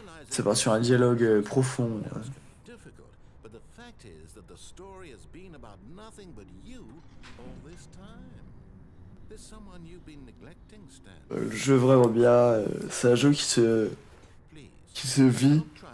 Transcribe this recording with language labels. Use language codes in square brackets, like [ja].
[fr] Ça part sur un dialogue profond. [en] Difficult, but the fact is that the story has been about nothing but you all this time. There's someone you've been neglecting, Stan. [fr] Le jeu est vraiment bien. C'est un jeu qui se vit.